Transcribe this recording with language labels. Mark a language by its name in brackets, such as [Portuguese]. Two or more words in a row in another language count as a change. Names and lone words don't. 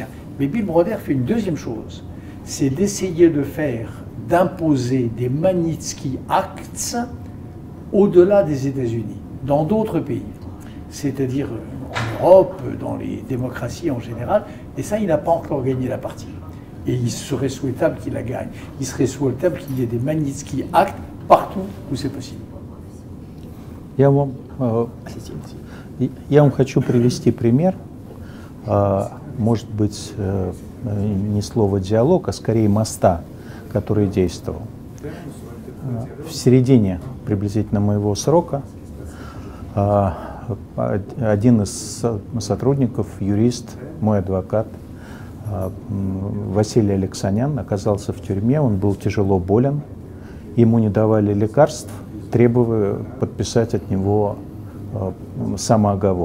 [French] Mais Bill Browder fait une deuxième chose, c'est d'essayer d'imposer des Magnitsky Acts au-delà des États-Unis, dans d'autres pays, c'est-à-dire en Europe, dans les démocraties en général, et ça, il n'a pas encore gagné la partie. Et il serait souhaitable qu'il la gagne. Il serait souhaitable qu'il y ait des Magnitsky Acts partout où c'est possible. [Russian] Я вам хочу привести пример, может быть, не слово «диалог», а скорее моста, который действовал. В середине приблизительно моего срока один из сотрудников, юрист, мой адвокат, Василий Алексанян, оказался в тюрьме, он был тяжело болен, ему не давали лекарств, требуя подписать от него самооговор.